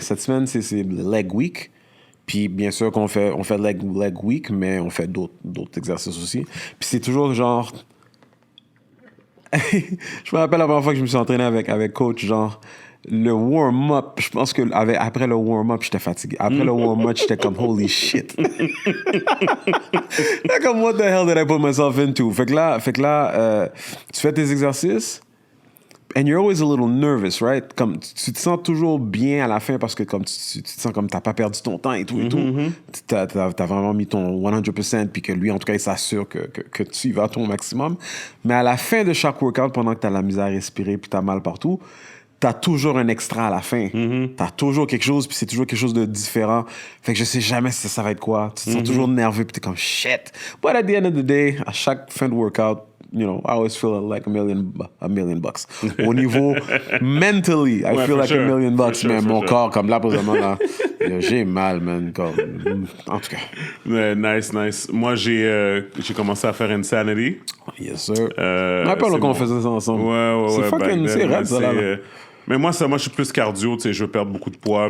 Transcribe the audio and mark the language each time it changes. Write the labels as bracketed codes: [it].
[fr] Cette semaine, c'est leg week. Puis, bien sûr qu'on fait leg week, mais on fait d'autres exercices aussi. Puis, c'est toujours genre... Je me rappelle la première fois que je me suis entraîné avec coach, genre... Le warm-up, je pense que après le warm-up, j'étais fatigué. Après le warm-up, j'étais comme [en] holy shit. [fr] Là, comme [en] what the hell did I put myself into? [fr] Fait que là, tu fais tes exercices, [en] and you're always a little nervous, right? [fr] Comme tu te sens toujours bien à la fin parce que comme tu te sens comme t'as pas perdu ton temps et tout et tout. T'as vraiment mis ton 100%, puis que lui, en tout cas, il s'assure que tu y vas à ton maximum. Mais à la fin de chaque workout, pendant que t'as la misère à respirer puis t'as mal partout, t'as toujours un extra à la fin. T'as toujours quelque chose, puis c'est toujours quelque chose de différent. Fait que je sais jamais si ça va être quoi. Tu te sens toujours nerveux, puis t'es comme shit. [en] But at the end of the day, [fr] à chaque fin de workout, [en] you know, I always feel like a million bucks. [fr] Au niveau [en] mentally, I feel like a million bucks. [fr] Mais mon corps, comme là, présentement, là, j'ai mal, man. Comme, en tout cas. Nice. Moi, j'ai commencé à faire Insanity. [en] Yes, sir. [fr] Rappelle qu'on faisait ça ensemble. Ouais. C'est fucking, c'est raide, ça, là. Mais moi, je suis plus cardio, tu sais, je veux perdre beaucoup de poids.